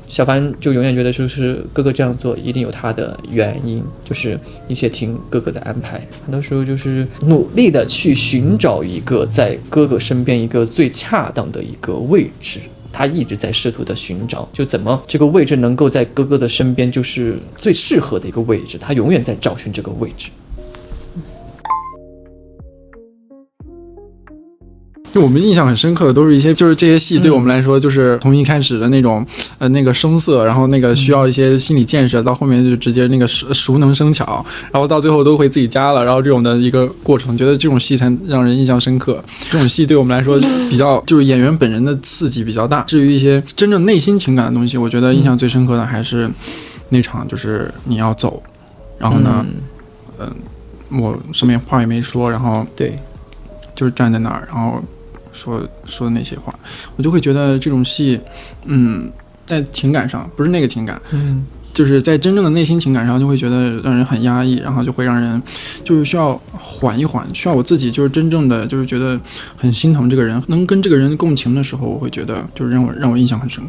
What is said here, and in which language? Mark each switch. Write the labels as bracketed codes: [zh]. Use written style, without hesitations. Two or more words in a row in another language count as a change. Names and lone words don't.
[zh] 小凡就永遠覺得就是哥哥這樣做一定有他的原因，就是一切聽哥哥的安排，很多時候就是努力的去尋找一個在哥哥身邊一個最恰当的一個位置。他一直在試圖的尋找，就怎麼這個位置能夠在哥哥的身邊，就是最適合的一個位置。他永遠在找尋這個位置。就我們印象很深刻的都是一些，就是這些戲對我們來說，就是從一開始的那種那個生澀，然後那個需要一些心理建設，到後面就直接那個熟能生巧，然後到最後都会自己加了，然後這種的一個過程，覺得這種戲才讓人印象深刻。這種戏對我們來說比較就是演員本人的刺激比較大。至於一些真正內心情感的東西，我覺得印象最深刻的還是那場，就是你要走，然后呢，我什么话也没說，然後對，就是站在那兒，然後說的那些話，我就會覺得這種戲，在情感上不是那個情感，就是在真正的內心情感上，就會覺得讓人很壓抑，然後就會讓人就是需要緩一緩，需要我自己就是真正的就是覺得很心疼這個人，能跟這個人共情的時候，我會覺得就是讓我印象很深刻。